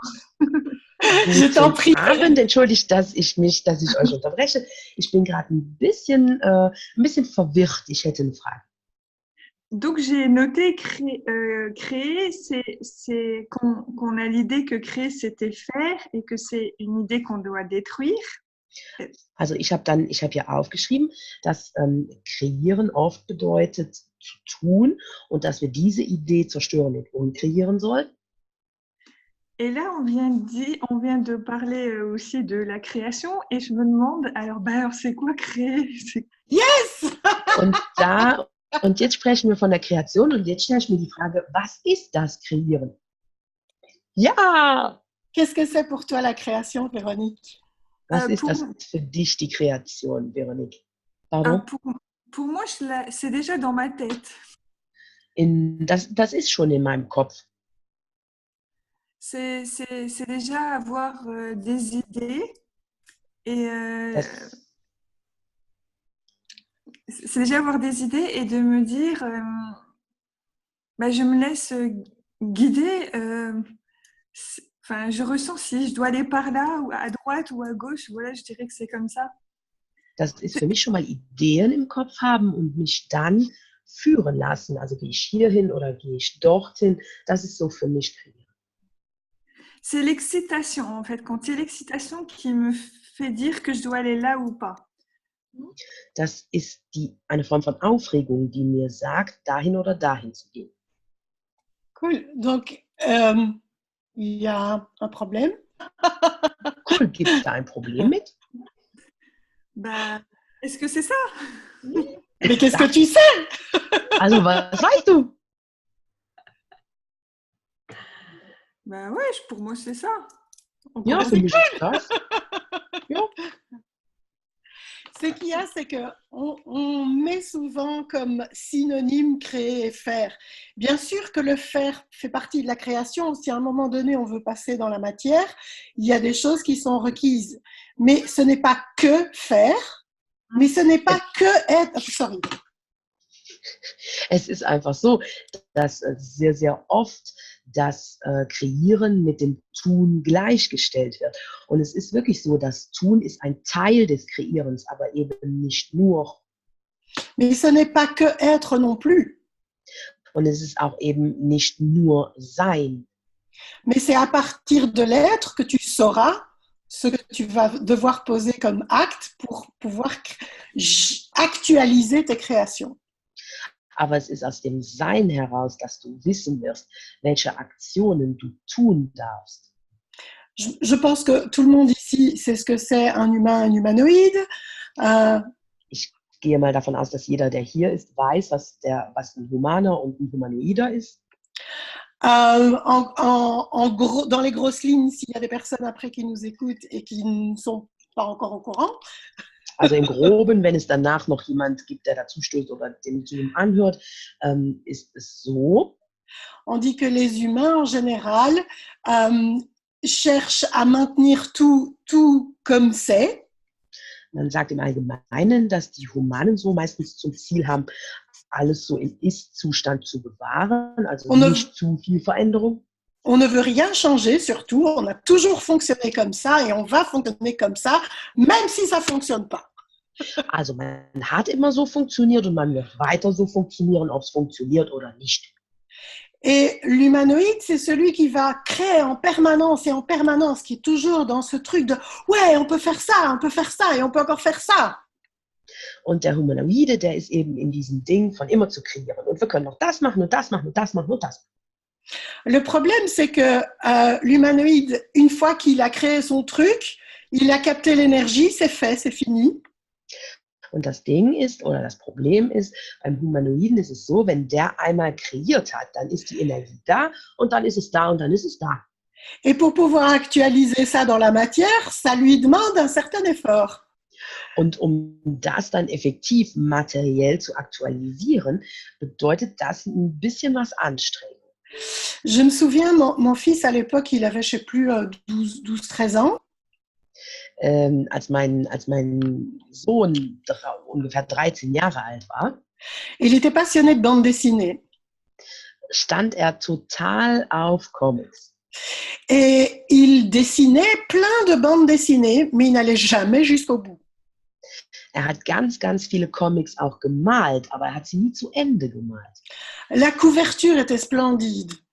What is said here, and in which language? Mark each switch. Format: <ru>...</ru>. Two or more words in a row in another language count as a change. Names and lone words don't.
<fr>Je t'en prie.</fr> <de>Abend, entschuldigt, dass ich euch unterbreche. Ich bin gerade ein bisschen verwirrt. Ich hätte eine Frage.</de> <fr>Donc j'ai noté créer, c'est qu'on a l'idée que créer c'était faire et que c'est une idée qu'on doit détruire.</fr> <de>Also ich habe hier aufgeschrieben, dass kreieren oft bedeutet zu tun und dass wir diese Idee zerstören und umkreieren sollen.</de> <fr>Et là, on vient de parler aussi de la création et je me demande, alors c'est quoi créer? Yes!</fr> <de>Und jetzt sprechen wir von der Kreation und jetzt stelle ich mir die Frage, was ist das Kreieren? Ja!</de> <fr>Qu'est-ce que c'est pour toi la création, Véronique?</fr> <de>Was ist das für dich, die Kreation, Véronique?</de> <fr>Pardon? Pour moi, c'est déjà dans ma tête.</fr> <de>Das ist schon in meinem Kopf.</de> <fr>c'est déjà avoir des idées et</fr> <de>Das,</de> <fr>c'est déjà avoir des idées et de me dire, bah, je me laisse guider. Enfin, je ressens si je dois aller par là ou à droite ou à gauche. Voilà, je dirais que c'est comme ça.</fr> <de>das ist für mich schon mal Ideen im Kopf haben und mich dann führen lassen. Also gehe ich hierhin oder gehe ich dorthin. Das ist so für mich kreieren.</de> <fr>C'est l'excitation, en fait. Quand c'est l'excitation qui me fait dire que je dois aller là ou pas.</fr> <de>Das ist eine Form von Aufregung, die mir sagt, dahin oder dahin zu gehen.</de> <fr>Cool. Donc, il y a un problème.</fr> <de>Cool, gibt es da ein Problem mit?</de> <fr>Bah, est-ce que c'est ça? Mais qu'est-ce que tu sais?</fr> <de>Also, was weißt du?</de> <fr>Bah ouais, pour moi c'est ça.</fr> <de>Ja, für mich ist das. Ja.</de> <fr>Ce qu'il y a, c'est qu'on met souvent comme synonyme créer et faire. Bien sûr que le faire fait partie de la création. Si à un moment donné, on veut passer dans la matière, il y a des choses qui sont requises. Mais ce n'est pas que faire, mais ce n'est pas que être...</fr> <de>Sorry. Es ist einfach so, dass sehr, sehr oft das Kreieren mit dem Tun gleichgestellt wird. Und es ist wirklich so, das Tun ist ein Teil des Kreierens, aber eben nicht nur.</de> <fr>Mais ce n'est pas que être non plus.</fr> <de>Und es ist auch eben nicht nur sein.</de> <fr>Mais c'est à partir de l'être que tu sauras ce que tu vas devoir poser comme acte pour pouvoir actualiser tes créations.</fr> <de>Aber es ist aus dem Sein heraus, dass du wissen wirst, welche Aktionen du tun darfst.</de> <fr>Je pense que tout le monde ici sait ce que c'est un humain, un humanoïde.</fr> <de>Ich gehe mal davon aus, dass jeder, der hier ist, weiß, was ein Humaner und ein Humanoider ist.</de> <fr>Gros, dans les grosses lignes, s'il y a des personnes après qui nous écoutent et qui ne sont pas encore au courant.</fr> <de>Also im Groben, wenn es danach noch jemand gibt, der dazu stößt oder den Zoom anhört, ist es so.</de> <fr>On dit que les humains, en général, cherchent à maintenir tout comme c'est.</fr> <de>Man sagt im Allgemeinen, dass die Humanen so meistens zum Ziel haben, alles so im Ist-Zustand zu bewahren, also nicht zu viel Veränderung.</de> <fr>On ne veut rien changer, surtout. On a toujours fonctionné comme ça et on va fonctionner comme ça, même si ça ne fonctionne pas.</fr> <de>Also man hat immer so funktioniert und man wird weiter so funktionieren, ob es funktioniert oder nicht.</de> <fr>Et l'humanoïde, c'est celui qui va créer en permanence et en permanence, qui est toujours dans ce truc de « ouais, on peut faire ça et on peut encore faire ça ».</fr> <de>Und der Humanoide, der ist eben in diesem Ding von immer zu kreieren. Und wir können noch das machen und das machen und das machen und das.</de> <fr>Le problème, c'est que l'humanoïde, une fois qu'il a créé son truc, il a capté l'énergie, c'est fait, c'est fini.</fr> <de>Und das Ding ist, oder das Problem ist, beim Humanoiden ist es so, wenn der einmal kreiert hat, dann ist die Energie da und dann ist es da und dann ist es da.</de> <fr>Et pour pouvoir actualiser ça dans la matière, ça lui demande un certain effort.</fr> <de>Und um das dann effektiv materiell zu aktualisieren, bedeutet das ein bisschen was Anstrengung.</de> <fr>Je me souviens, mon fils à l'époque, il avait, je ne sais plus, 12-13 ans.</fr> <de>Als mein Sohn ungefähr 13 Jahre alt war,</de> <fr>il était passionné de bande dessinée.</fr> <de>Stand er total auf Comics.</de> <fr>Et il dessinait plein de bandes dessinées, mais il n'allait jamais jusqu'au bout.</fr> <de>Er hat ganz, ganz viele Comics auch gemalt, aber er hat sie nie zu Ende gemalt.</de> <fr>La couverture était splendide.</fr>